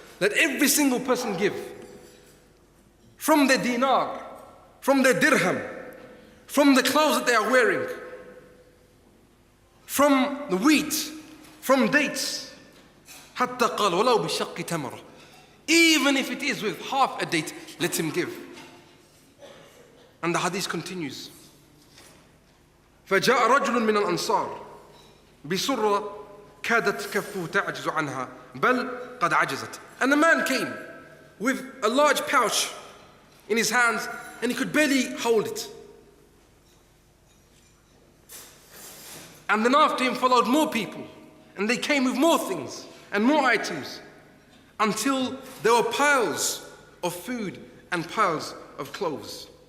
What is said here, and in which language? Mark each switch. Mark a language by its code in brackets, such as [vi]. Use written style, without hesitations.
[en] Let every single person give from their dinar, from their dirham, from the clothes that they are wearing, from the wheat, from dates. [ar] Hatta qal walaw bi shaqqi tamara. [en] Even if it is with half a date, let him give. And the hadith continues. [ar] فجاء رجل من الأنصار بسرة كادت كفه تعجز عنها بل قد عجزت. [en] And the man came with a large pouch in his hands, and he could barely hold it. And then after him followed more people, and they came with more things and more items, until there were piles of food and piles of clothes.